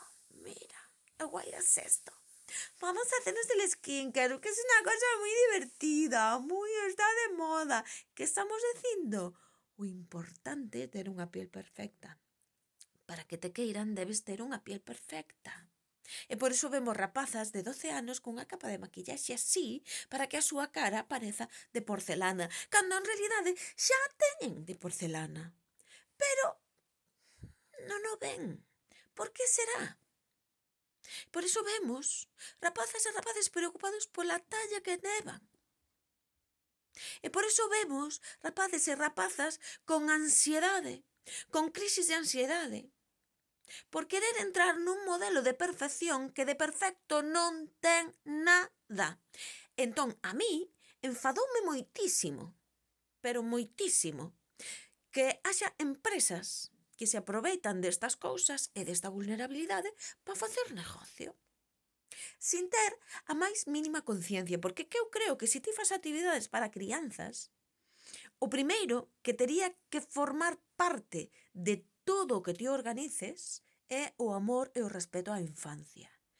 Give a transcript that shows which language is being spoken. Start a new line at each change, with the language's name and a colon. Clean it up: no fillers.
Spanish: Mira, guai es esto. Vamos a hacernos el skincare, que es una cosa muy divertida, está de moda.
Galician: ¿Qué estamos dicindo? O importante é ter unha piel perfecta. Para que te queiran, debes ter unha piel perfecta. E por iso vemos rapazas de 12 anos cunha capa de maquillaxe así para que a súa cara pareza de porcelana, cando en realidade xa teñen de porcelana. Pero non o ven. Por que será? Por iso vemos rapazas e rapaces preocupados pola talla que levan. E por iso vemos rapaces e rapazas con ansiedade, con crisis de ansiedade. por querer entrar nun modelo de perfección que de perfecto non ten nada. Entón, a mí enfadoume moitísimo, pero moitísimo, que haxa empresas que se aproveitan destas cousas e desta vulnerabilidade para facer negocio, sin ter a máis mínima conciencia, porque que eu creo que se ti fas actividades para crianzas, o primeiro que tería que formar parte de todo o que ti organices é o amor e o respeto á infancia.